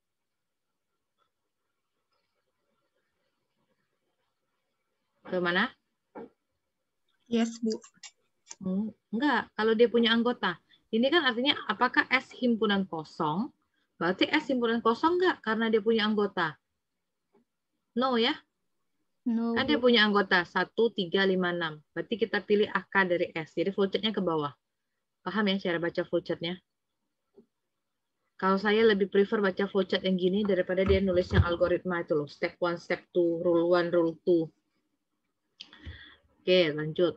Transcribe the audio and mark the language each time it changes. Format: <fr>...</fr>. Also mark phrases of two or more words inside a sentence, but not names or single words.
<id>Ke mana? Yes, Bu. Enggak, kalau dia punya anggota. Ini kan artinya apakah S himpunan kosong? Berarti S himpunan kosong enggak karena dia punya anggota? No ya? No, Kan Bu. dia punya anggota 1, 3, 5, 6. Berarti kita pilih AK dari S. Jadi flowchart-nya ke bawah. Paham ya cara baca flowchart-nya? Kalau saya lebih prefer baca flowchart yang gini daripada dia nulis yang algoritma itu loh.</id> <en>Step 1, step 2, rule 1, rule 2.</en> <id>Oke, lanjut.</id>